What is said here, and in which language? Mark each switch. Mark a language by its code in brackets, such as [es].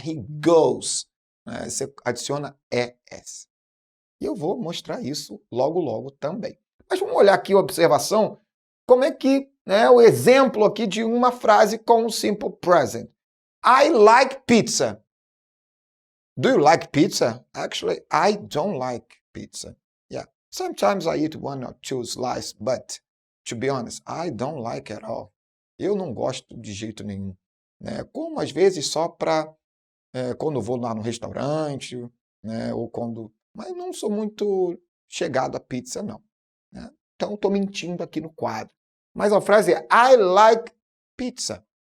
[en] He goes. [pt] Né? Você adiciona ES. E eu vou mostrar isso logo, logo também. Mas vamos olhar aqui a observação, como é que, né, o exemplo aqui de uma frase com o Simple Present. [en] I like pizza. Do you like pizza? Actually, I don't like pizza. Yeah, sometimes I eat one or two slices, but to be honest, I don't like at all. [pt] Eu não gosto de jeito nenhum. Né? Como às vezes só para quando vou lá no restaurante, né? Ou quando... Mas não sou muito chegado a pizza, não. Né? Então estou mentindo aqui no quadro. Mas a frase é [en] I like pizza.